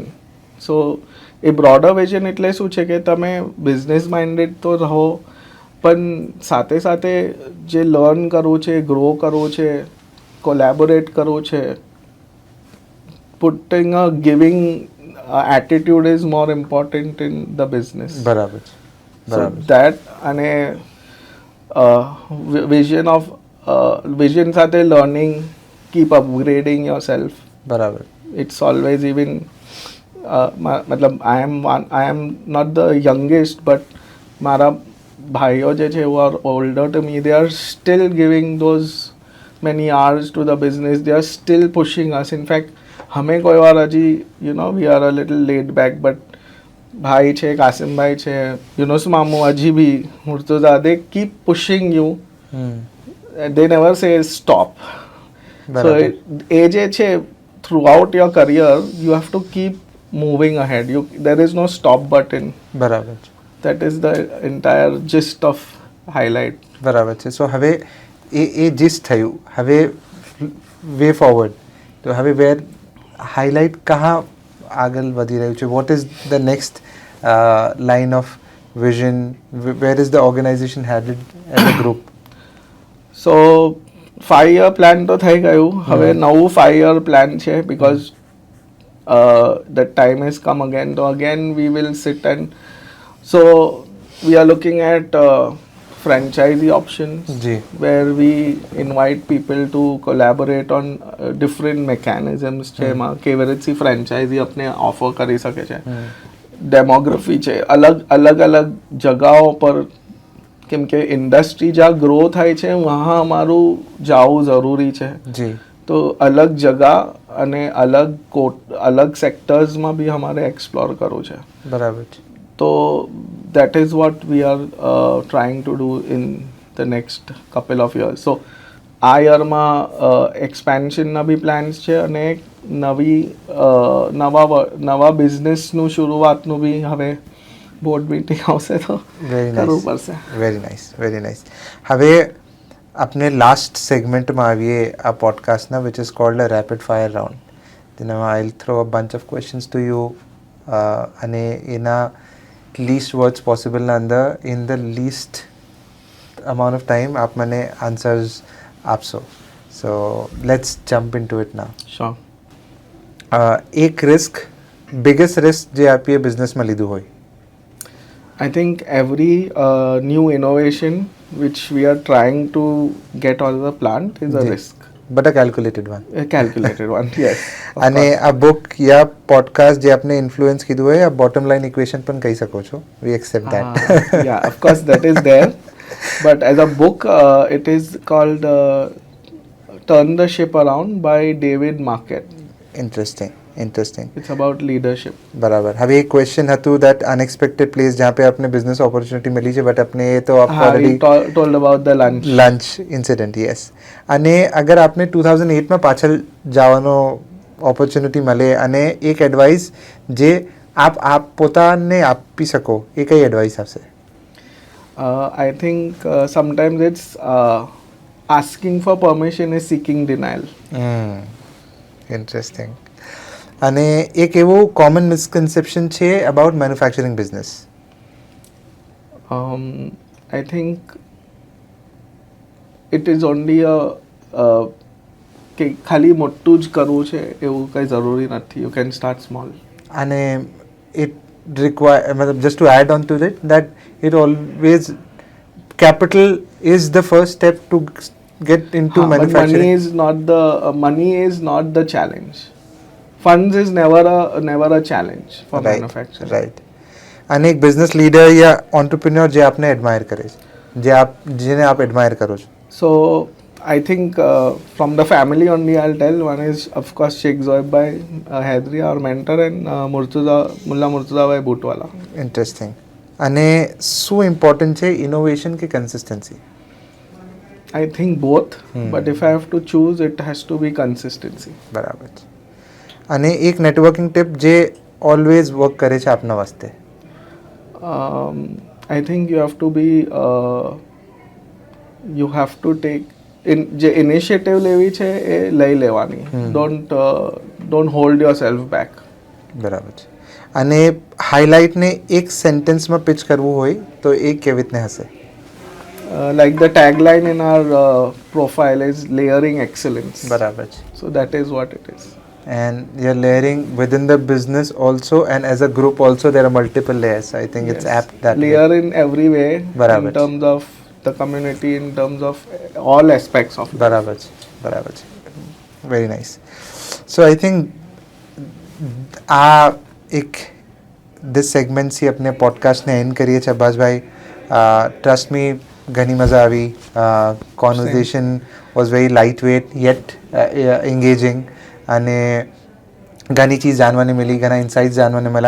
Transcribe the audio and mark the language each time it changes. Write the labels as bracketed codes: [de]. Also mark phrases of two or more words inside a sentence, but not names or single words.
[gu] સો એ બ્રોડર વિઝન એટલે શું છે કે તમે [en] business minded [gu] તો રહો, પણ સાથે સાથે જે લર્ન કરવું છે, ગ્રો કરવું છે, કોલેબોરેટ કરવું છે, [en] putting a giving attitude is more important in the business. [gu] બરાબર. બરાબર. દેટ અને વિઝન સાથે લર્નિંગ, [en] keep upgrading your self. [gu] બરાબર. [en] it's always even मतलब I am not the youngest, but [gu] મારા ભાઈઓ જે છે [en] who are older to me, they are still giving those many hours to the business. They are still pushing us. In fact, [hi] हमें कोई बार अजी [en] we are a little laid back, but भाई છે, કાસિમ ભાઈ છે, યુનુસ મામુ, અજી ભી, મુર્તુઝા, they keep pushing you. They never say stop. So [gu] એ જે છે, [en] throughout your career you have to keep moving ahead. There is no stop button. બરાબર. That is the entire gist of highlight. [gu] બરાબર છે. સો હવે એ જીસ્ટ થયું. હવે [en] way forward, [gu] તો હવે વેર હાઇલાઇટ કहाँ આગળ વધી રહ્યું છે? [en] what is the next line of vision? Where is the organization headed as a group? [gu] સો 5 year પ્લાન તો થઈ ગયું. હવે નવું 5 year પ્લાન છે [en] because the time has come again. So again we will sit and so we are looking at franchisee options [gu] જી [en] where we invite people to collaborate on different mechanisms [gu] છે એમાં કેવી રીતથી ફ્રેન્ચાઇઝી આપણે ઓફર કરી શકે છે. ડેમોગ્રાફી છે અલગ અલગ જગાઓ પર કેમ કે ઇન્ડસ્ટ્રી જ્યાં ગ્રો થાય છે વहाँ અમારું જવું જરૂરી છે. જી તો અલગ જગા અને અલગ સેક્ટર્સમાં બી અમારે એક્સપ્લોર કરવું છે. બરાબર છે. [en] તો that is what we are trying to do in the next couple of years. [gu] So આ યરમાં એક્સપેન્શનના બી પ્લાન્સ છે અને એક નવા બિઝનેસનું શરૂઆતનું બી હવે [en] board meeting [gu] આવશે તો [en] વેરી [gu] કરવું [en] નાઇસ [gu] પડશે. [en] very nice. [gu] હવે આપણે લાસ્ટ સેગમેન્ટમાં આવીએ આ પોડકાસ્ટના [en] which is called a rapid fire round. તેનામાં I will throw a bunch of questions to you [gu] અને એના [en] least words possible [gu] ના અંદર [en] in the least amount of time [gu] આપ મને [en] answers આપશો. So let's jump into it now. Sure. [gu] એક [en] risk biggest risk [gu] જે આપીએ બિઝનેસમાં લીધું હોય? [en] I think every new innovation which we are trying to get on the plant is a Ji. risk. But a calculated one. A calculated one, yes. of [gu] અને [en] course. [gu] આ બુક યા પોડકાસ્ટ જે આપને ઇન્ફ્લુઅન્સ કીધું હોય આ બોટમ લાઇન ઇક્વેશન પણ કહી શકો છો. [en] we accept that. Yeah, of course that is there. But as a book, it is called Turn the Ship Around by David Marquet. ઇન્ટરેસ્ટિંગ. It's about leadership. [gu] બરાબર. હવે એક ક્વેશ્ચન હતું [en] that unexpected place [gu] જ્યાં पे આપને [en] business opportunity [gu] મળી છે બટ આપને એ તો [en] We told about the lunch. lunch incident yes. [gu] અને અગર આપને 2008માં પાછળ જવાનો ઓપોર્ચ્યુનિટી મળે અને એક એડવાઇસ જે આપ પોતાને આપી શકો એ કઈ એડવાઇસ આપશે? [en] I think sometimes it's asking for permission is seeking denial. ઇન્ટરેસ્ટિંગ. [gu] અને એક એવું [en] common misconception [gu] છે [en] about manufacturing business? I think it is only [gu] કે ખાલી મોટું જ કરવું છે એવું કંઈ જરૂરી નથી. [en] You can start small. અને it require मतलब just to add on to it that it always capital is the first step to get into But manufacturing. money is not the challenge. Funds is never a challenge for manufacturing. રાઈટ. [gu] અને એક બિઝનેસ લીડર યા ઓન્ટરપ્રિન્યોર જે આપને એડમાયર કરે છે જેને આપ એડમાયર કરો છો? [en] So I think from the family only I'll tell. One is of course Sheikh Zoeb Bhai Haidari, our mentor, and Mullah Murtuza Bhai Bhutwala. ઇન્ટરેસ્ટિંગ. [gu] અને શું ઇમ્પોર્ટન્ટ છે ઇનોવેશન કે કન્સિસ્ટન્સી? [en] I think both, but if I have to choose, it has to be consistency. [gu] બરાબર છે. અને એક નેટવર્કિંગ ટિપ જે ઓલવેઝ વર્ક કરે છે આપના વાસ્તે? [en] I think you have to be you have to take [gu] જે ઇનિશિયેટિવ લેવી છે એ લઈ લેવાની. [en] Don't hold yourself back. [gu] બરાબર છે. અને હાઇલાઇટને એક સેન્ટેન્સમાં પિચ કરવું હોય તો એ કેવી રીતને હશે? [en] Like the tagline in our profile is layering excellence. [gu] બરાબર છે. [en] So that is what it is. And you're layering within the business also and as a group also there are multiple layers. I think it's apt that layer in every way. [gu] બરાબર [en] In terms of the community, in terms of all aspects of it. [gu] બરાબર છે. [en] very nice. [gu] સો [en] I think [gu] આ એક દિસ સેગમેન્ટથી આપણે પોડકાસ્ટને એન્ડ કરીએ છીએ અબ્બાસભાઈ. [en] trust me [gu] ઘણી મજા આવી. [en] conversation was very light weight yet engaging [gu] અને ઘણી ચીજ જાણવાની મળી, ઘણા ઇન્સાઇટ્સ જાણવાને મળ્યા.